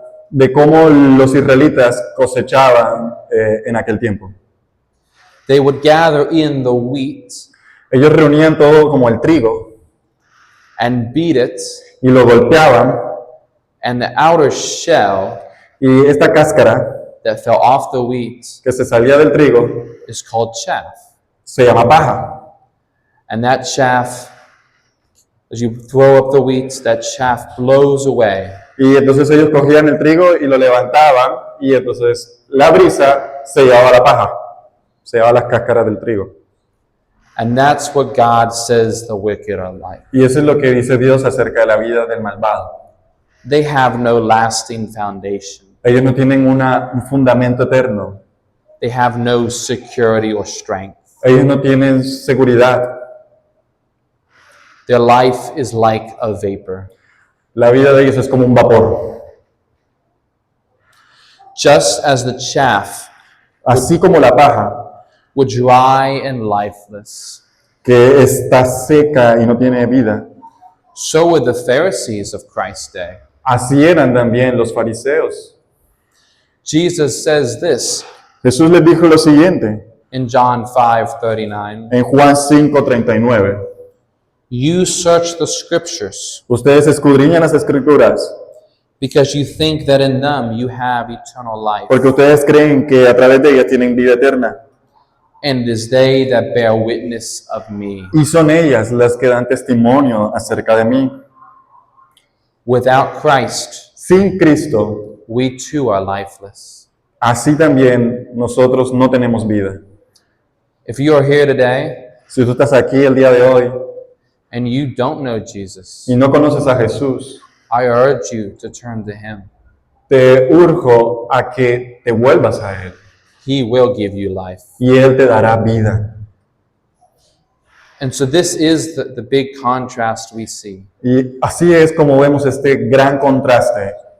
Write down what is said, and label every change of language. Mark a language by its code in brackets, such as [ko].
[es] de cómo los israelitas cosechaban en aquel tiempo. [en] They would gather in the wheat [es] Ellos reunían todo como el trigo [en] and beat it, [es] y lo golpeaban, [en] and the outer shell [es] y esta cáscara [en] that fell off the wheat [es] que se salía del trigo [en] is called chaff. [es] se llama paja. [en] And that chaff, as you throw up the wheat, that chaff blows away. [es] Y entonces ellos cogían el trigo y lo levantaban, y entonces la brisa se llevaba la paja, se llevaba las cáscaras del trigo. [en] And that's what God says the wicked are like. [es] Y eso es lo que dice Dios acerca de la vida del malvado. [en] They have no lasting foundation. [es] Ellos no tienen un fundamento eterno. [en] They have no security or strength. [es] Ellos no tienen seguridad. [en] Their life is like a vapor. [es] La vida de ellos es como un vapor. [en] Just as the chaff [es] Así como la paja, [en] would dry and lifeless, [es] que está seca y no tiene vida. [en] so would the Pharisees of Christ's day. [es] Así eran también los fariseos. [en] Jesus says this [es] Jesús les dijo lo siguiente [en] in John 5:39. [es] en Juan 5:39. [en] You search the scriptures [es] Ustedes escudriñan las escrituras [en] because you think that in them you have eternal life. [es] porque ustedes creen que a través de ellas tienen vida eterna. [en] And it is they that bear witness of me. [es] Y son ellas las que dan testimonio acerca de mí. [en] Without Christ, [es] Sin Cristo, [en] we too are lifeless. [es] así también nosotros no tenemos vida. [en] If you are here today [es] Si tú estás aquí el día de hoy [en] and you don't know Jesus, [es] y no conoces a Jesús, [en] I urge you to turn to him. [es] te urjo a que te vuelvas a Él [en] He will give you life. [es] y Él te dará vida. [en] And so this is the big contrast we see. [es] Y así es como vemos este gran contraste.